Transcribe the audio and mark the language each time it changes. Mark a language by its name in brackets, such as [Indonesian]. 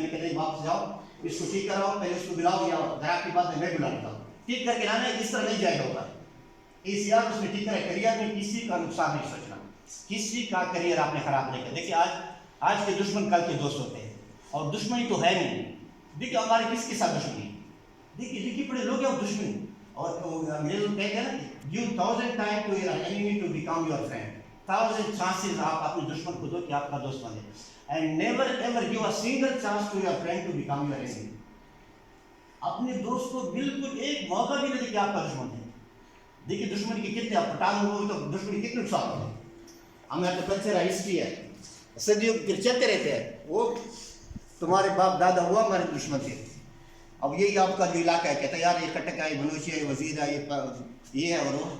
[Urdu] میں نے کہا نہیں, واپس جاؤ, اس کو ٹھیک کراؤ, پہلے اس کو بلاؤ, یا گھر کی بات میں بلا لیتا ہوں, ٹھیک کر کے لانا ہے. اس طرح نہیں جائے گا ہوتا ہے اس یار, اس نے ٹھیک کرا. کریئر میں کسی کا نقصان نہیں سوچنا, کسی کا کریئر آپ نے خراب نہیں کیا. دیکھیے آج کے دشمن کل کے دوست ہوتے ہیں, اور دشمنی تو ہے نہیں. دیکھیے ہمارے کس کے ساتھ دشمنی, دیکھیے بڑے لوگ ہیں اور دشمنی. اور انگریز لوگ کہتے ہیں نا, [English] give 1000 times to your enemy to become your friend. 1000 chances [Urdu] آپ اپنے دشمن کو دو کہ آپ کا دوست بنے, [English] and never ever give a single chance to your friend to become your enemy. [Urdu] اپنے دوست کو بالکل ایک موقع بھی نہیں دے کہ آپ کا دشمن ہے. دیکھیے دشمنی کے کتنے, آپ پٹھان ہو تو دشمنی کتنے نقصان ہوتے ہیں. ہمیں تو کلچر ہے, ہسٹری ہے, صدیوں پھر چلتے رہتے ہیں. وہ تمہارے باپ دادا ہوا ہمارے دشمن تھے, اب یہی آپ کا جو علاقہ ہے, کہتا ہے یار یہ کٹک ہے, بلوچی ہے, وزیر ہے, یہ ہے اور وہ.